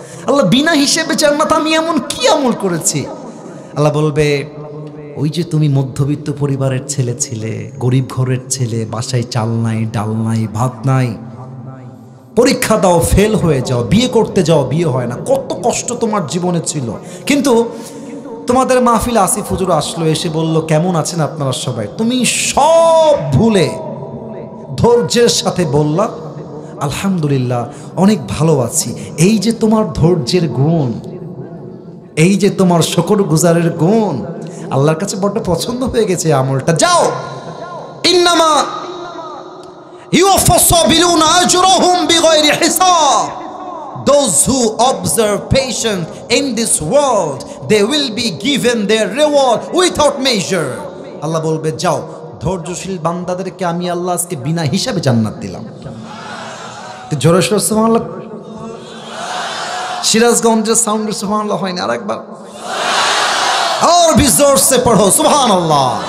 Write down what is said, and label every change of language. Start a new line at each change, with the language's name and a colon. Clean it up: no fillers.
Bangla: আল্লাহ বিনা হিসেবে জান্নাত, আমি এমন কি আমল করেছি? আল্লাহ বলবে, ওই যে তুমি মধ্যবিত্ত পরিবারের ছেলে ছিলে, গরিব ঘরের ছেলে, বাসায় চাল নাই, ডাল নাই, ভাত নাই, পরীক্ষা দাও ফেল হয়ে যাও, বিয়ে করতে যাও বিয়ে হয় না, কত কষ্ট তোমার জীবনে ছিল, কিন্তু তোমাদের মাহফিলে আসিফ হুজুর আসলো, এসে বলল কেমন আছেন আপনারা সবাই, তুমি সব ভুলে ধৈর্যের সাথে বললা আলহামদুলিল্লাহ অনেক ভালো আছি। এই যে তোমার ধৈর্যের গুণ, এই যে তোমার শুকর গুজারের গুণ, আল্লাহর কাছে বড্ড পছন্দ হয়ে গেছে আমলটা। যাও,
Arabic: ইন্নামা ইউওয়াফাস সাবিরুনা আজরাহুম বিগাইরি হিসাব।
English: Those who observe patience in this world, they will be given their reward without measure.
Bangla: আল্লাহ বলবে, যাও ধৈর্যশীল বান্দাদেরকে আমি আল্লাহ আজকে বিনা হিসাবে জান্নাত দিলাম। জোরে সোরে সুবহানাল্লাহ। সিরাজগঞ্জের সাউন্ডে সুবহানাল্লাহ হয়নি, আরেকবার আর বিজোর সে পড়ো সুবহানাল্লাহ।